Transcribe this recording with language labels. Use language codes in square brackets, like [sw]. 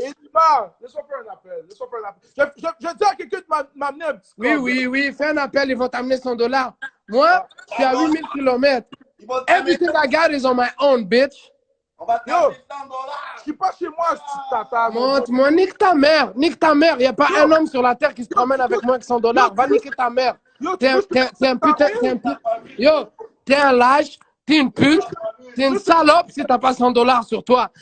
[fr] Laisse-moi faire un appel. Je dis à quelqu'un de m'amener un petit Oui, fais un appel, ils vont t'amener $100. Moi, je suis à 8000 km. [en] Everything I got is on my own, bitch. [fr] Yo, je suis pas chez moi, tata. Montre-moi, nique ta mère. Il n'y a pas un homme sur la terre qui se promène avec moins que $100. Va niquer ta mère. T'es un putain. Yo, t'es un lâche, t'es une pute, t'es une salope si t'as pas $100 sur toi.